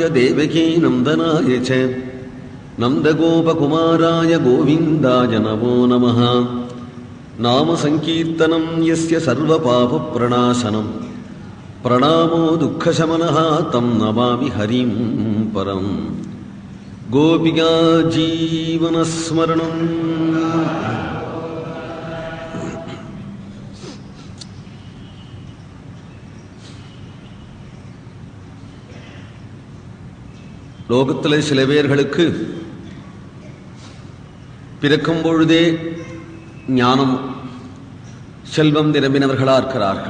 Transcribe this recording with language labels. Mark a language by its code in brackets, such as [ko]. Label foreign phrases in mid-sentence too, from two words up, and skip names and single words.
[sa] देवकी नन्दनाय च नन्दगोपकुमाराय गोविन्दाय नमो नमः नाम संकीर्तनं यस्य सर्वपापप्रणाशनं प्रणामो दुःखशमनः तं नमामि हरिं परं गोपिका जीवनस्मरणम् [ta] லோகத்தில் சில பேர்களுக்கு பிறக்கும் பொழுதே ஞானம் செல்வம் நிரம்பினவர்களாக இருக்கிறார்கள்.